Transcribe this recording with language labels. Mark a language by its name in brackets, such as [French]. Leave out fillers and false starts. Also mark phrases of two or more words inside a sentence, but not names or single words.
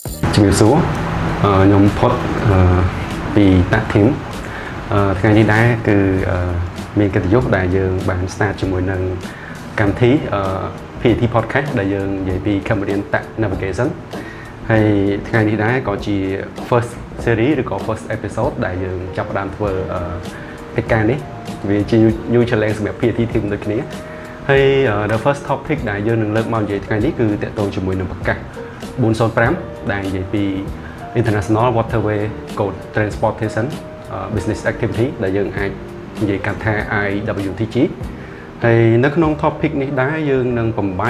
[Khmer] ជំរាបសួរខ្ញុំផុតពីតាក់ធីមថ្ងៃនេះដែរគឺមានកិត្តិយសដែលយើងបាន start ជាមួយនឹងកម្មវិធីPAT podcast ដែលយើងនិយាយពី [English] Cambodian Tax Navigation [Khmer] ហើយថ្ងៃនេះដែរក៏ជា [English] first series [Khmer] ឬក៏ [English] first episode [Khmer] ដែលយើងចាប់ផ្ដើមធ្វើកិច្ចការនេះវាជា [English] new challenge [Khmer] សម្រាប់ PAT team ដូចគ្នាហើយ [English] the first topic [Khmer] ដែលយើងនឹងលើកមកនិយាយថ្ងៃនេះគឺតាក់ទងជាមួយនឹងប្រកាស 405ដែលនិយាយពី [English] International Waterway Code Transportation Business Activity [Khmer] ដែលយើងអាចនិយាយកាត់ថា IWTG ហើយនៅក្នុង topic នេះដែរយើងនឹងបំបែក